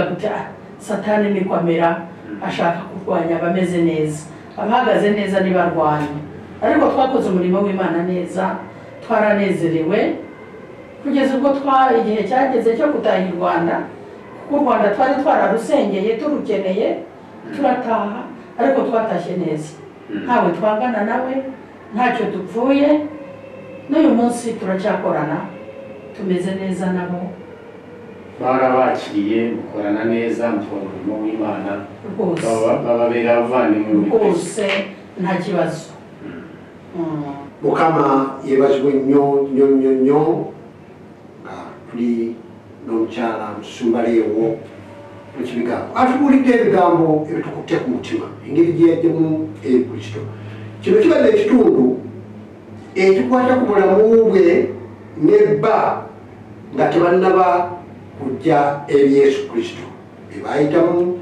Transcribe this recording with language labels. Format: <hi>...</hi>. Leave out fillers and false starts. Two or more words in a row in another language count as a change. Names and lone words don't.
<rw>guti satani ni kwamera ashaka kurwanya abameze neza abahagaze neza nibarwanya ariko twakoze umurimo w'Imana neza twaranezerewe kugeza ubwo igihe cyageze cyo gutaha i Rwanda kuko u Rwanda twari twararusengeye turukeneye turataha ariko twatashye neza ntawe twangana nawe ntacyo dupfuye n'uyu munsi turacyakorana tumeze neza nabo barabakiriye mukorana neza mukora umurimo w'Imana bababera abavandimwe rwose nta kibazo</rw> <lg>Mukama yebazibwe nnyo nga tuli n'omukyala Musumbaleewo mu kibigambo atubuulidde ebigambo ebitukutte ku mutima engeri gye yaddemu eri Kristo kino kibadde ekitundu ekikwata ku bulamu bwe nebba nga tebannaba kujja eri Yesu Kristo bye baayitamu</lg>